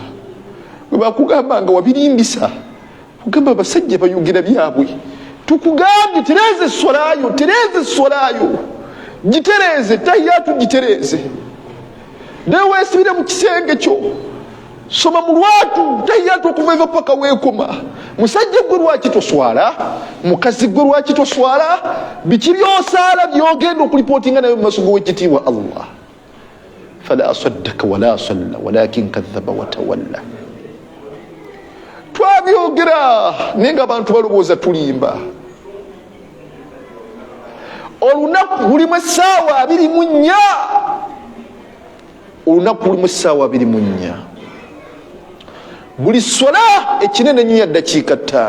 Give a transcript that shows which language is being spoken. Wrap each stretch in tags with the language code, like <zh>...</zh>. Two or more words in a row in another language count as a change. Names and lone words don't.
<lg>Bwe bakugamba nga wabirimbisa, kugamba abasajja bayogera byabwe, tukugambye tereze essolayo, tereze essolayo, gitereze tahiyatu, gitereze naye weesibire mu kisenge kyo, soma mu lwatu tahiyatu okuva eva paka weekoma. Musajja gwe lwaki toswala? Mukazi gwe lwaki toswala? Biki by'osaala by'ogenda okulipootinga nayo mu maaso g'owekitiibwa Allah?</lg> <ar>فلا صدق ولا صلى ولكن كذب وتولى.</ar> <lg>tubyogera nenga abantu balowooza tulimba. Olunaku lulimu essaawa 24. Olunaku lulimu essaawa 24. Buli swala ekinene nnyo ya ddakiika 5.</lg>